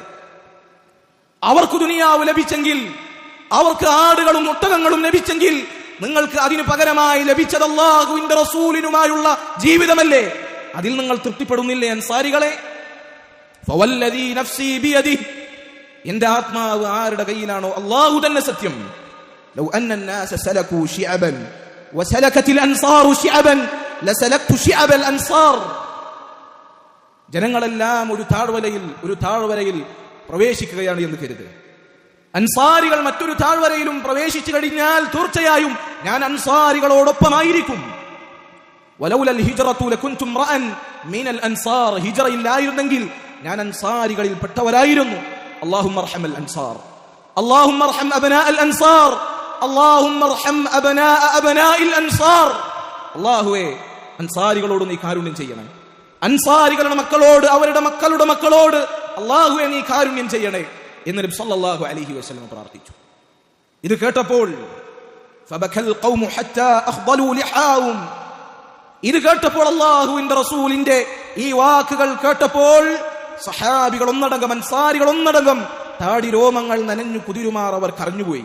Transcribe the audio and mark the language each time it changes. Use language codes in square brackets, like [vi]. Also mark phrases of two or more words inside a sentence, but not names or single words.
[ml] അവർക്ക് ദുനിയാവ് ലഭിച്ചെങ്കിൽ, അവർക്ക് ആടുകളും ഒട്ടകങ്ങളും ലഭിച്ചെങ്കിൽ, നിങ്ങൾക്ക് അതിനു പകരമായി ലഭിച്ചത് അല്ലാഹുവിന്റെ റസൂലിനുമായുള്ള ജീവിതമല്ലേ? അതിൽ നിങ്ങൾ തൃപ്തിപ്പെടുന്നില്ലേ അൻസാരികളെ? [ar] فوالذي نفسي بيده, [ml] എന്റെ ആത്മാവ് ആരുടെ കയ്യിലാണോ അല്ലാഹു തന്നെ സത്യം, [ar] لو أن الناس سلكوا شعبا وسلكت الانصار شعبا لسلكت شعب الانصار. [ml] ജനങ്ങളെല്ലാം ഒരു താഴ്വരയിൽ പ്രവേശിക്കുകയാണ് എന്ന് കരുതുക. അൻസാരികൾ മറ്റൊരു താഴ്വരയിലും പ്രവേശിച്ചു കഴിഞ്ഞാൽ തീർച്ചയായും ഞാൻ അൻസാരികളോടൊപ്പമായിരിക്കും. [ar] ولولا الهجرة لكنت امرأ من الأنصار, [ml] ഹിജ്റ ഇല്ലായിരുന്നെങ്കിൽ ഞാൻ അൻസാരികളിൽ പെട്ടവരായിരുന്നു. [ar] اللهم ارحم الانصار، اللهم ارحم ابناء الانصار، اللهم ارحم ابناء الانصار. [ml] അല്ലാഹുവേ, അൻസാരികളോട് നീ കാരുണ്യം ചെയ്യണം. അൻസാരികളുടെ മക്കളോട്, അവരുടെ മക്കളുടെ മക്കളോട് അല്ലാഹുവേ നീ കാരുണ്യം ചെയ്യണേ എന്ന് നബി [ar] صلى الله عليه وسلم [ml] പ്രാർത്ഥിച്ചു. ഇത് കേട്ടപ്പോൾ [ar] فبكى القوم حتى أخضلوا لحاهم, [ml] ഇത് കേട്ടപ്പോൾ അല്ലാഹുവിന്റെ റസൂലിന്റെ ഈ വാക്കുകൾ കേട്ടപ്പോൾ സഹാബികൾ ഒന്നടങ്കം, അൻസാരികൾ ഒന്നടങ്കം താടി രോമങ്ങൾ നനഞ്ഞു കുതിരുമാർ അവർ കരഞ്ഞുപോയി.